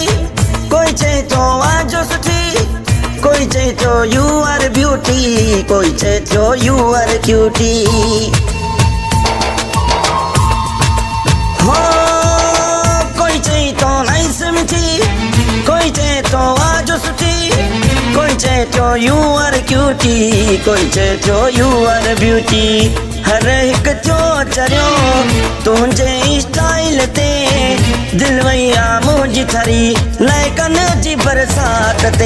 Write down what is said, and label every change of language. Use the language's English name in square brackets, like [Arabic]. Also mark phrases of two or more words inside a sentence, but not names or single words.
[Sindhi] कोई चई तो आजो सुठी कोई चई तो [English] you are beauty [Sindhi] कोई चई तो [English] you are cutie [Sindhi] हो कोई चई तो नाइस मिठी कोई चई तो आजो सुठी कोई चई तो [English] you are cutie [Sindhi] कोई चई तो [English] you are beauty [Sindhi] हर हिकु थियो चरियो तुंहिंजे स्टाइल ते दिल वैया मुंहिंजी थरी लाइकनि जी बरसात ते।